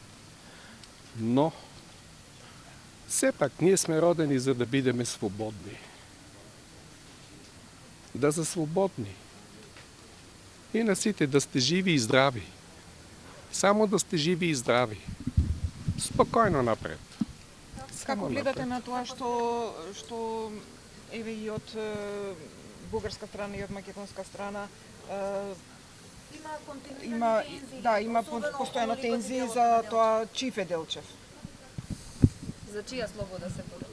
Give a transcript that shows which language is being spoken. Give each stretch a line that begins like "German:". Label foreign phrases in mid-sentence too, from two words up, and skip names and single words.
Macedonian: Но все пак ние сме родени за да бидеме свободни.
Bulgarian: Да са свободни.
Macedonian: И на сите да сте живи и здрави. Само да сте живи и здрави. Спокойно напред. Како гледате на тоа што еве и од бугарска страна и од македонска страна има постојано тензии за тоа чиф е Делчев? За чија слобода се бори?